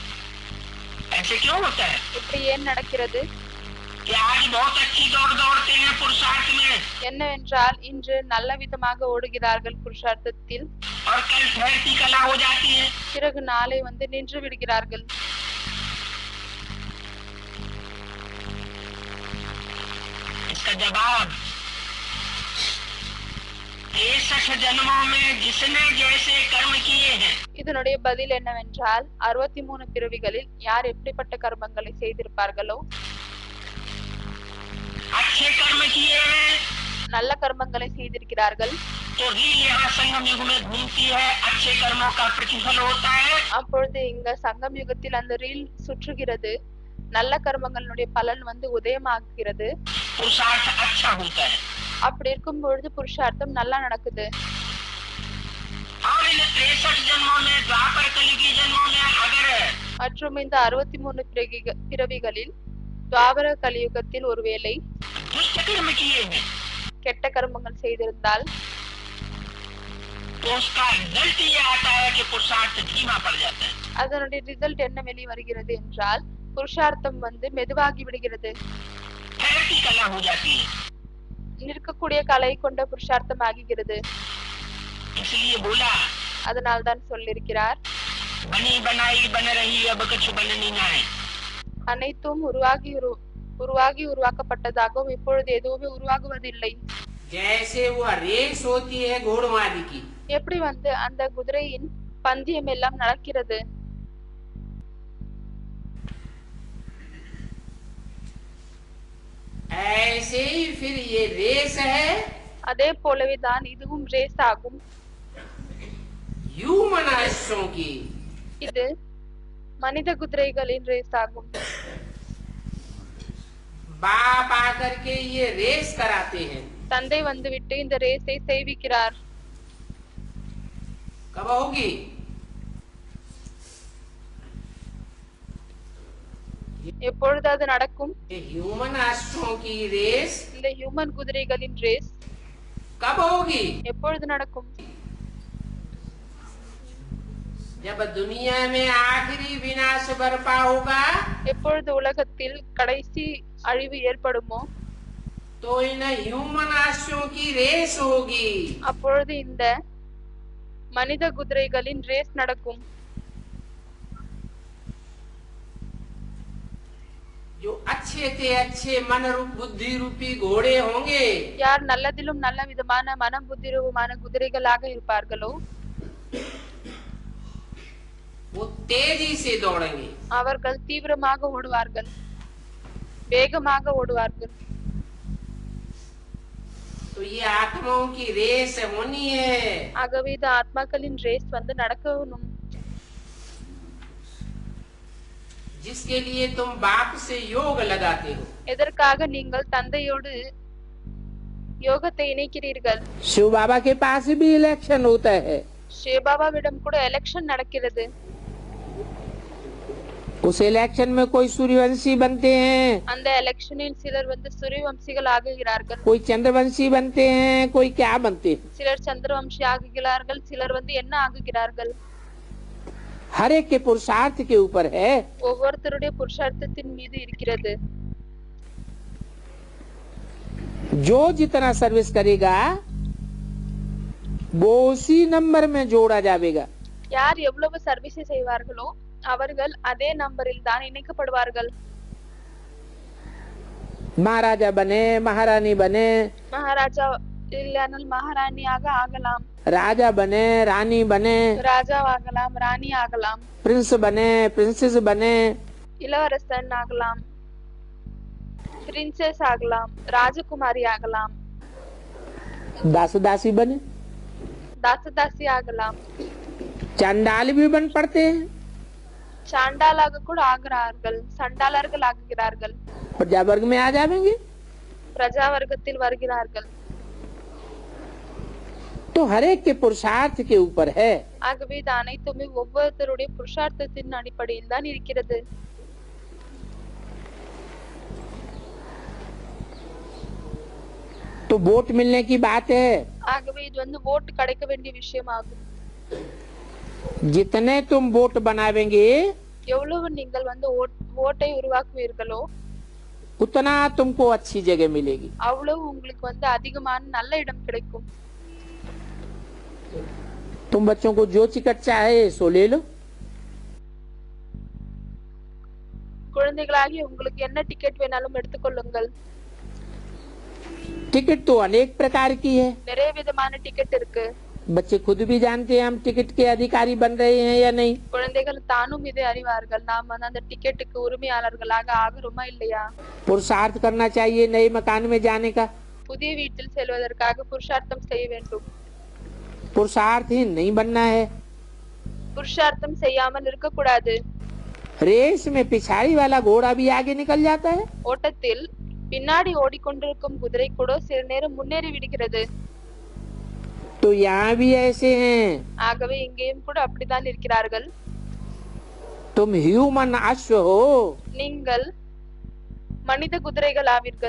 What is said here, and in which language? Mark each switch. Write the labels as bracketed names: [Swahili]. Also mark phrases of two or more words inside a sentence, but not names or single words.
[Tamil] இப்படி ஏன் நடக்கிறது? என்னவென்றால் இன்று நல்ல விதமாக ஓடுகிறார்கள் புருஷார்த்தத்தில், பிறகு நாளை நின்று விடுகிறார்கள். [Hindi] इसका जवाब 63 जन्मों में जिसने जैसे कर्म किए हैं [Tamil] இதனுடைய பதில் என்னவென்றால் 63 பிறவிகளில் யார் எப்படிப்பட்ட கர்மங்களை செய்திருப்பார்களோ [Hindi] अच्छे कर्म किए हैं [Tamil] நல்ல கர்மங்களை செய்திருக்கிறார்கள் [Hindi] तो रील यहाँ संगम युग में घूमती है, अच्छे कर्मों का प्रतिफल होता है। [Tamil] அப்பொழுது இங்க சங்கம் யுகத்தில் அந்த ரீல் சுற்றுகிறது, நல்ல கர்மங்களுடைய பலன் வந்து உதயமாகிறது. [Hindi] पुरुषार्थ अच्छा होता है [Tamil] அப்படி இருக்கும் பொழுது புருஷார்த்தம் நல்லா நடக்குது. [Hindi] और इन 63 जन्मों में, द्वापर कली के जन्मों में अगर [Tamil] மற்றும் இந்த 63 பிறவிகளில் துவாபர கலியுகத்தில் ஒருவேளை [Hindi] दुष्ट कर्म किए हैं [Tamil] கெட்ட கர்மங்கள் செய்திருந்தால் [Hindi] तो उसका रिजल्ट ये आता है कि पुरुषार्थ धीमा पड़ जाता है। [Tamil] அதனுடைய ரிசல்ட் என்ன வெளி வருகிறது என்றால் புருஷார்த்தம் வந்து மெதுவாகி விடுகிறது, [Hindi] ठहरती कला हो जाती है। [Tamil] நிற்கக்கூடிய கலை கொண்ட புருஷார்த்தம் ஆகிறது. [Hindi] इसलिए बोला [Tamil] அதனால்தான் சொல்லியிருக்கிறார், [Hindi] बनी बनाई बन रही अब कुछ बननी ना है। [Tamil] அனைத்தும் உருவாகி உருவாக்கப்பட்டதாகவும் இப்பொழுது எதுவுமே உருவாகுவதில்லை. [Hindi] जैसे वो रेस होती है घोड़वादी की, [Tamil] எப்படி வந்து அந்த குதிரையின் பந்தயம் எல்லாம் நடக்கிறது, [Hindi] ऐसे ही फिर ये रेस है [Tamil] அதே போலவே தான் இதுவும் ரேஸ் ஆகும். [Hindi] ह्यूमन अश्वों की। [Tamil] இது மனித குதிரைகளின் ரேஸ் ஆகும். [Hindi] बाप आकर के ये रेस कराते हैं। [Tamil] தந்தை வந்துவிட்டு இந்த ரேஸை செய்விக்கிறார். [Hindi] कब होगी? [Tamil] எப்பொழுது அது நடக்கும்? [Hindi] ये ह्यूमन अश्वों की रेस [Tamil] இந்த ஹியூமன் குதிரைகளின் ரேஸ் [Hindi] कब होगी? [Tamil] எப்பொழுது நடக்கும்? [Hindi] जब दुनिया में आखिरी विनाश बरपा होगा, [Tamil] எப்பொழுது உலகத்தில் கடைசி அழிவு ஏற்படுமோ [Hindi] तो इन ह्यूमन अश्वों की रेस होगी। [Tamil] அப்பொழுது இந்த மனித குதிரைகளின் ரேஸ் நடக்கும். [Hindi] जो अच्छे से अच्छे मन रूप बुद्धि रूपी घोड़े होंगे, [Tamil] யார் நல்லதிலும் நல்ல விதமான மனம் புத்தி ரூபமான குதிரைகளாக இருப்பார்களோ [Hindi] वो तेजी से दौड़ेंगे। [Tamil] அவர்கள் தீவிரமாக ஓடுவார்கள், வேகமாக ஓடுவார்கள். [Hindi] तो ये आत्माओं की रेस होनी है। [Tamil] ஆகவே இது ஆத்மாக்களின் ரேஸ் வந்து நடக்கணும். [Hindi] जिसके लिए तुम बाप से योग लगाते हो। [Tamil] எதற்காக நீங்கள் தந்தையோடு யோகத்தை இணைக்கிறீர்கள்? [Hindi] शिव बाबा के पास भी इलेक्शन होता है, [Tamil] சிவபாபாவிடம் கூட எலெக்ஷன் நடக்கிறது. [Hindi] उस इलेक्शन में कोई सूर्यवंशी बनते हैं, [Tamil] அந்த எலெக்ஷனில் சிலர் வந்து சூரியவம்சிகள் ஆகுகிறார்கள், [Hindi] कोई चंद्रवंशी बनते हैं, कोई क्या बनते हैं। [Tamil] சிலர் சந்திரவம்சி ஆகுகிறார்கள், சிலர் வந்து என்ன ஆகுகிறார்கள். [Hindi] हर एक के पुरुषार्थ के ऊपर है। [Tamil] ஒவ்வொருத்தருடைய புருஷார்த்தத்தின் மீது இருக்கிறது. [Hindi] जो जितना सर्विस करेगा वो उसी नंबर में जोड़ा जाएगा। [Tamil] யார் எவ்வளவு சர்வீஸ் செய்வார்களோ அவர்கள் அதே நம்பரில் தான் இணைக்கப்படுவார்கள். [Hindi] महाराजा बने, महारानी बने, [Tamil] மகாராஜா இல்லையானால் மகாராணியாக ஆகலாம், [Hindi] राजा बने, रानी बने, [Tamil] ராஜாவாகலாம், ராணி ஆகலாம், [Hindi] प्रिंस बने, प्रिंसेस बने, [Tamil] இளவரசன் ஆகலாம், பிரின்சஸ் ஆகலாம், ராஜகுமாரி ஆகலாம், [Hindi] दास दासी बने, [Tamil] தாசதாசி ஆகலாம், [Hindi] चांडाल भी बन पड़ते हैं, [Tamil] சாண்டாலாக கூட ஆகிறார்கள், சண்டாளர்கள் ஆகுகிறார்கள், [Hindi] प्रजा वर्ग में आ जाएंगे। [Tamil] பிரஜா வர்க்கத்தில் வருகிறார்கள். [Hindi] तो हर एक के पुरुषार्थ के ऊपर है। [Tamil] ஆகவே இது அனைத்துமே ஒவ்வொருத்தருடைய புருஷார்த்தத்தின் அடிப்படையில் தான் இருக்கிறது. [Hindi] तो वोट मिलने की बात है, [Tamil] ஆகவே இது வந்து ஓட்டு கிடைக்க வேண்டிய விஷயமாகும். [Hindi] जितने तुम वोट बनावेंगे [Tamil] எவ்வளவு நீங்கள் வந்து ஓட்டை உருவாக்குவீர்களோ [Hindi] उतना तुमको अच्छी जगह मिलेगी। [Tamil] அவ்வளவு உங்களுக்கு வந்து அதிகமான நல்ல இடம் கிடைக்கும். [Hindi] तुम बच्चों को जो टिकट चाहे सो ले लो, [Tamil] குழந்தைகளாகி உங்களுக்கு என்ன டிக்கெட் வேணாலும் எடுத்துக்கொள்ளுங்கள். [Hindi] टिकट तो अनेक प्रकार की है। [Tamil] நிறைய விதமான டிக்கெட் இருக்கு. [Hindi] बच्चे खुद भी जानते हैं हम टिकट के अधिकारी बन रहे हैं या नहीं। [Tamil] குழந்தைகள் தானும் இதை அறிவார்கள், நாம் வந்து அந்த டிக்கெட்டுக்கு உரிமையாளர்களாக ஆகிறோமா இல்லையா? [Hindi] पुरुषार्थ करना चाहिए नए मकान में जाने का। [Tamil] புதிய வீட்டில் செல்வதற்காக புருஷார்த்தம் செய்ய வேண்டும். [Hindi] पुरुषार्थहीन नहीं बनना है। [Tamil] புருஷார்த்தம் செய்யாமல் இருக்கக்கூடாது. [Hindi] रेस में पिछाड़ी वाला घोड़ा भी आगे निकल जाता है। [Tamil] ஓட்டத்தில் பின்னாடி ஓடிக்கொண்டிருக்கும் குதிரை கூட சில நேரம் முன்னேறி விடுகிறது. [Hindi] तो यहाँ भी ऐसे हैं। [Tamil] ஆகவே இங்கேயும் கூட அப்படித்தான் இருக்கிறார்கள். [Hindi] तुम ह्यूमन अश्व हो। [Tamil] நீங்கள் மனித குதிரைகள் ஆவீர்கள்.